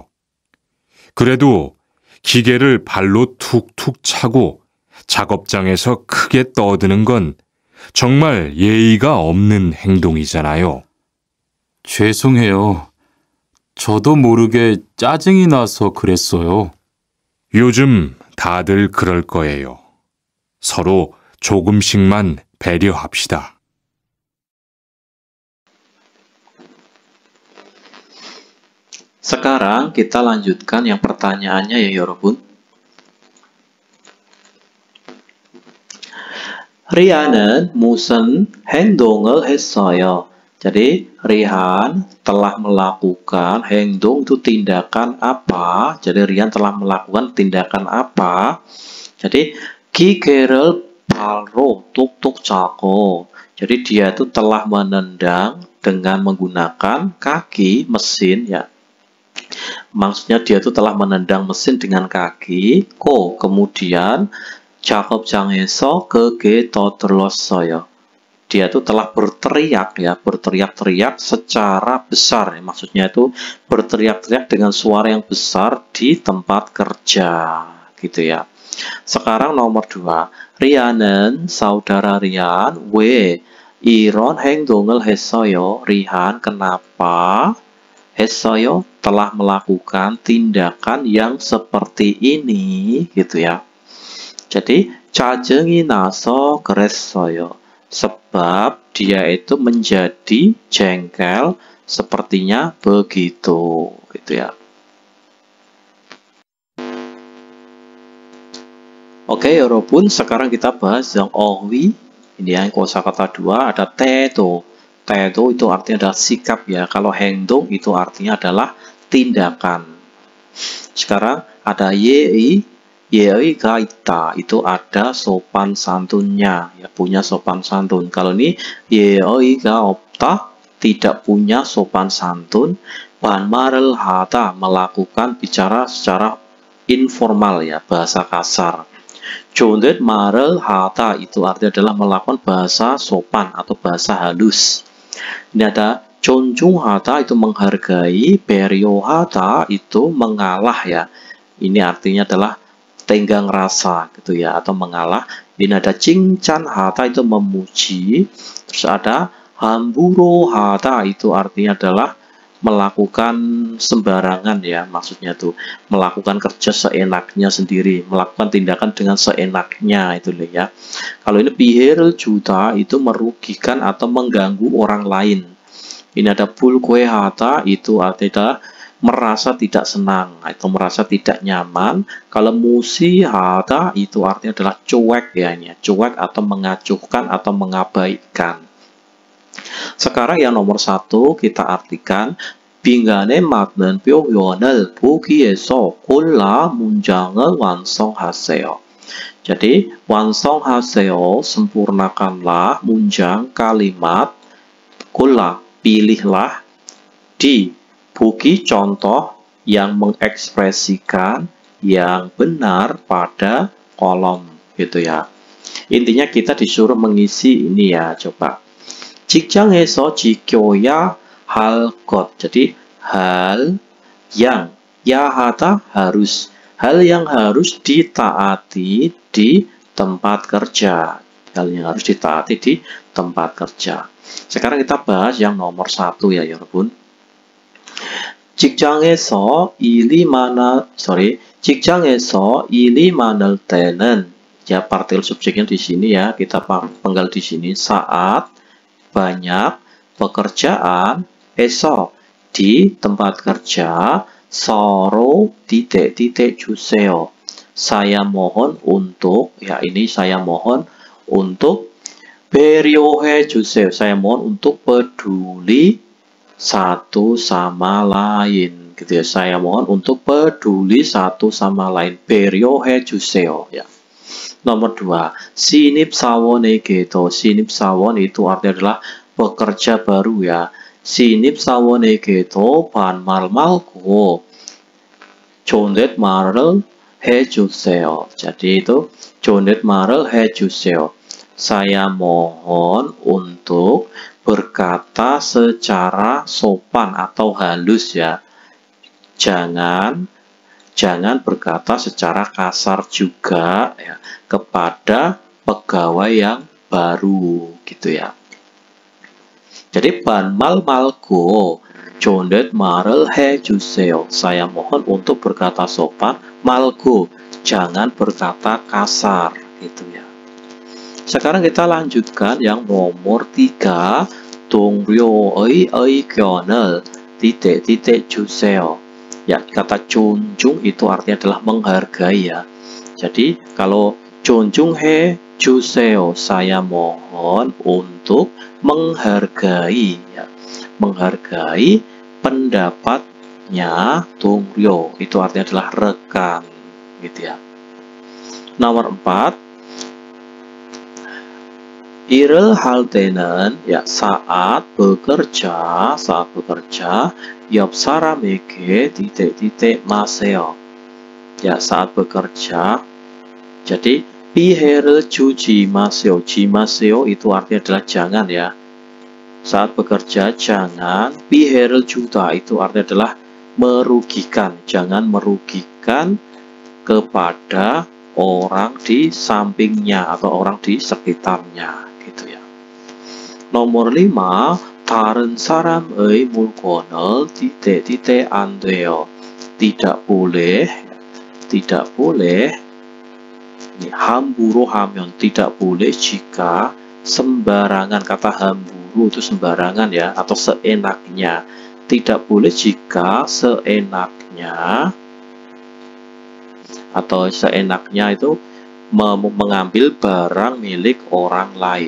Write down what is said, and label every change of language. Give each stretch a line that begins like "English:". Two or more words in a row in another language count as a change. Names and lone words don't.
Korean: 그래도 기계를 발로 툭툭 차고 작업장에서 크게 떠드는 건 정말 예의가 없는 행동이잖아요. 죄송해요. 저도 모르게 짜증이 나서 그랬어요. 요즘 다들 그럴 거예요. 서로 조금씩만 배려합시다.
Indonesian: Sekarang kita lanjutkan yang pertanyaannya ya 여러분.
Korean: 리안은 무슨 행동을 했어요?
Indonesian: Jadi Rihan telah melakukan 행동 itu tindakan apa? Jadi Rihan telah melakukan tindakan apa?
Korean: Jadi 기계를 발로 뚝뚝 차고.
Indonesian: Jadi dia itu telah menendang dengan menggunakan kaki mesin ya. Maksudnya dia itu telah menendang mesin dengan kaki.
Korean: Kemudian 작업장에서 크게 떠들었어요.
Indonesian: Dia itu telah berteriak ya, berteriak-teriak secara besar ya. Maksudnya itu berteriak-teriak dengan suara yang besar di tempat kerja gitu ya. Sekarang nomor 2.
Korean: 리안은
Indonesian: saudara Rian
Korean: 왜 이런 행동을 했어요?
Indonesian: Rihan kenapa 했어요? Telah melakukan tindakan yang seperti ini gitu ya.
Korean: Jadi 짜증이 나서 그랬어요.
Indonesian: Sebab dia itu menjadi jengkel, sepertinya begitu gitu ya. Oke, 여러분, sekarang kita bahas yang owi. Ini yang kosakata 2 ada tedo. Tedo itu artinya adalah sikap ya. Kalau 행동 itu artinya adalah tindakan. Sekarang ada
Korean: 예의. 예의가 있다.
Indonesian: Itu ada sopan santunnya ya, punya sopan santun. Kalau ini
Korean: 예의가 없다,
Indonesian: tidak punya sopan santun.
Korean: 반말을 하다,
Indonesian: melakukan bicara secara informal ya, bahasa kasar.
Korean: 존댓말을 하다
Indonesian: itu artinya adalah melakukan bahasa sopan atau bahasa halus. Ini ada 존중하다 itu menghargai, 배려하다 itu mengalah ya. Ini artinya adalah tenggang rasa gitu ya, atau mengalah. Ini ada 칭찬하다 itu memuji. Terus ada 함부로하다 itu artinya adalah melakukan sembarangan ya, maksudnya tuh melakukan kerja seenaknya sendiri, melakukan tindakan dengan seenaknya itu loh ya. Kalau ini
Korean: 피해를 주다
Indonesian: itu merugikan atau mengganggu orang lain. Ini ada 불쾌하다 itu artinya merasa tidak senang atau merasa tidak nyaman. Kalau 무시하다 itu artinya adalah cuek ya, ini cuek atau mengacuhkan atau mengabaikan. Sekarang yang nomor 1 kita artikan
Korean: 빈간에 맞는 표현을 보기에서 골라 문장을 완성하세요.
Indonesian: Jadi 완성하세요, sempurnakanlah 문장 kalimat, 골라 pilihlah, di bogi contoh yang mengekspresikan yang benar pada kolom gitu ya. Intinya kita disuruh mengisi ini ya, coba.
Korean: 직장에서 지켜야 할 것.
Indonesian: Jadi hal yang 야하다 harus, hal yang harus ditaati di tempat kerja. Hal yang harus ditaati di tempat kerja. Sekarang kita bahas yang nomor 1 ya, 여러분.
Korean: 직장에서 일이 많을 때는
Indonesian: ya, partil subjeknya di sini ya, kita penggal di sini saat banyak pekerjaan, esok di tempat kerja, 서로 titik 주세요. Saya mohon untuk, ya ini saya mohon untuk
Korean: 배려해 주세요.
Indonesian: Saya mohon untuk peduli satu sama lain gitu ya. Saya mohon untuk peduli satu sama lain.
Korean: 배려해 주세요
Indonesian: ya. Nomor 2,
Korean: 신입사원에게도.
Indonesian: 신입사원 itu artinya adalah pekerja baru ya.
Korean: 신입사원에게도 반말 말고 존댓말을 해주세요.
Indonesian: Jadi itu
Korean: 존댓말을 해주세요.
Indonesian: Saya mohon untuk berkata secara sopan atau halus ya. Jangan berkata secara kasar juga ya, kepada pegawai yang baru gitu ya. Jadi
Korean: 반말 말고 존댓말을 해주세요.
Indonesian: Saya mohon untuk berkata sopan, 말고 jangan berkata kasar gitu ya. Sekarang kita lanjutkan yang nomor 3,
Korean: 동료의 의견을 titik 주세요.
Indonesian: Ya, kata 존중 itu artinya adalah menghargai ya. Jadi kalau
Korean: 존중해 주세요,
Indonesian: saya mohon untuk menghargai ya. Menghargai pendapatnya 동료 itu artinya adalah rekan gitu ya. Nomor 4,
Korean: 일을 할 때는
Indonesian: ya, saat bekerja
Korean: 옆 사람에게 titik 마세요.
Indonesian: Ya, saat bekerja. Jadi
Korean: 피해를 주지 마세요.
Indonesian: itu artinya adalah jangan ya. Saat bekerja jangan.
Korean: 피해를 주다
Indonesian: itu artinya adalah merugikan. Jangan merugikan kepada orang di sampingnya atau orang di sekitarnya gitu ya. Nomor 5,
Korean: 다른 사람의 물건을 titik 안 돼요.
Indonesian: Tidak boleh ini
Korean: 함부로 하면
Indonesian: tidak boleh jika sembarangan. Kata hamburu itu sembarangan ya, atau seenaknya. Tidak boleh jika seenaknya, atau seenaknya itu mengambil barang milik orang lain.